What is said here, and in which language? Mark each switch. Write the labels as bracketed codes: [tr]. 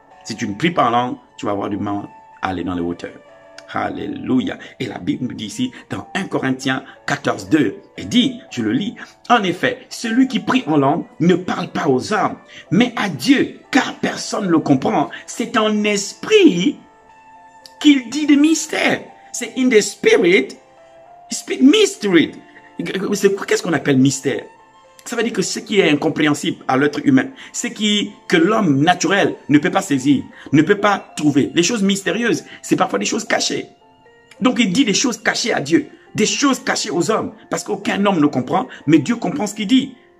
[fr] Si tu ne pries pas en langue, tu vas avoir du mal à aller dans les hauteurs. Alléluia. Et la Bible nous dit ici, dans 1 Corinthiens 14, 2, elle dit, je le lis, en effet, celui qui prie en langue ne parle pas aux hommes, mais à Dieu, car personne ne le comprend. C'est en esprit qu'il dit des mystères. C'est [en] in the spirit, speak mystery. [fr] Qu'est-ce qu'on appelle mystère? Ça veut dire que ce qui est incompréhensible à l'être humain, ce que l'homme naturel ne peut pas saisir, ne peut pas trouver. Les choses mystérieuses, c'est parfois des choses cachées. Donc il dit des choses cachées à Dieu, des choses cachées aux hommes, parce qu'aucun homme ne comprend, mais Dieu comprend ce qu'il dit.